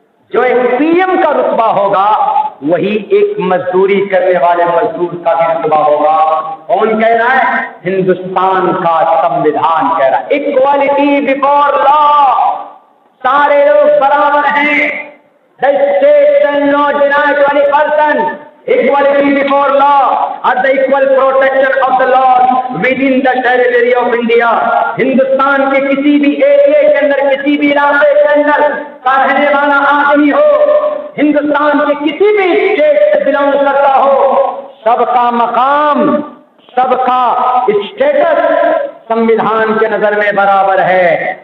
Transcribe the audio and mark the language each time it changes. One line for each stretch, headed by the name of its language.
Urdu: جو ایک P M کا رتبہ ہوگا وہی ایک مزدوری کرنے والے مزدور کا بھی رتبہ ہوگا. کون کہہ رہا ہے؟ ہندوستان کا سنویدھان کہہ رہا ہے
English: equality before law,
Urdu: سارے لوگ برابر ہیں.
English: The state shall not deny to any person equality before law or the equal protection of the law within the territory of India.
Urdu: Hindustan کے کسی بھی ایریا کے اندر, کسی بھی علاقے کے اندر کا رہنے والا آدمی ہو, ہندوستان کے کسی بھی اسٹیٹ سے بلانگ کرتا ہو, سب کا مقام, سب کا اسٹیٹس سنویدھان کے نظر میں برابر ہے.